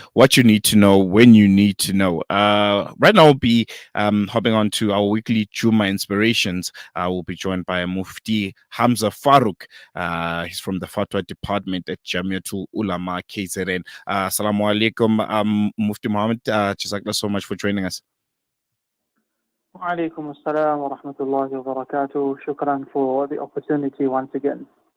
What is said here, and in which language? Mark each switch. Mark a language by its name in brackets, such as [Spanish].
[English] What you need to know when you need to know. Right now, we'll be hopping on to our weekly Jummah Inspirations. We'll be joined by Mufti Humza Farooqi. He's from the Fatwa department at Jamiatu lUlama KZN. Assalamu alaikum, Mufti Muhammad. Jazakallah so much for joining us. [Arabic] وعليكم السلام ورحمة الله وبركاته. شكرا [English] for the opportunity once again.